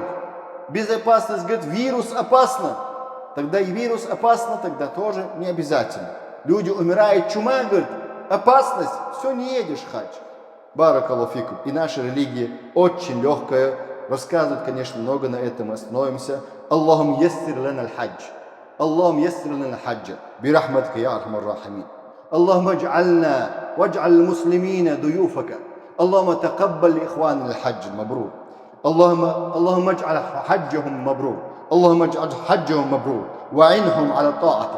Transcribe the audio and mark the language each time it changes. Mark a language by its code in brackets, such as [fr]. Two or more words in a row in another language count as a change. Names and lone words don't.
[ru] Безопасность, говорит, вирус опасно. Тогда и вирус опасно, тогда тоже не обязательно. Люди умирают, чума, говорит, опасность, все, не едешь в хадж. [ar] بارك الله فيكم. [ru] И наша религия очень легкая. Рассказывает, конечно, много на этом, остановимся. [ar] اللهم يسر لنا الحج. اللهم يسر لنا الحج برحمتك يا ارحم الراحمين. اللهم اجعلنا واجعل المسلمين ضيوفك. اللهم تقبل لاخواننا الحج المبرور. اللهم اجعل حجهم مبرور. اللهم اجعل حجهم مبرور وعنهم على طاعتك.